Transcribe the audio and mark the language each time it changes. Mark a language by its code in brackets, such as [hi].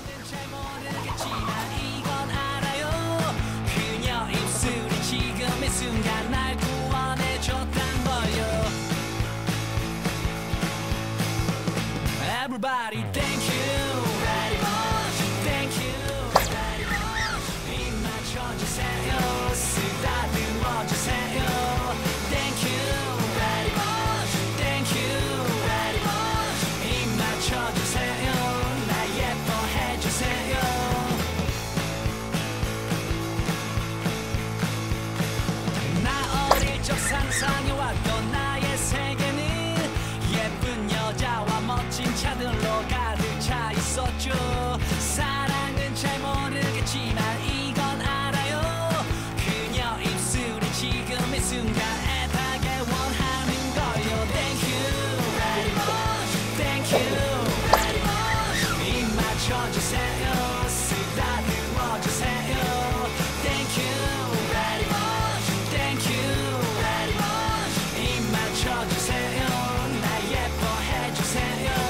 [ko] 잘 모르겠지만 이건 알아요. 그녀 입술이 지금 이 순간 날 구원해줬단 걸요. [en] Everybody thank you very much, thank you very much. [ko] 입 맞춰주세요, 쓰다듬어주세요. [en] Thank you very much, thank you very much. [ko] 입 맞춰주세요, 날 예뻐해주세요. 나 어릴 적 상상해왔던 나의 세계는 예쁜 여자와 멋진 차들로 가득 차 있었죠. 사랑은 잘 모르겠지만 이건 알아요. 그녀 입술이 지금 이 순간 애타게 원하는 거요. [en] Thank you very much, thank you very much. [ko] 입 맞춰주세요, 쓰다듬어주세요. [en] Thank you very much, thank you very much. [ko] 입 맞춰주세요, 날 예뻐해주세요.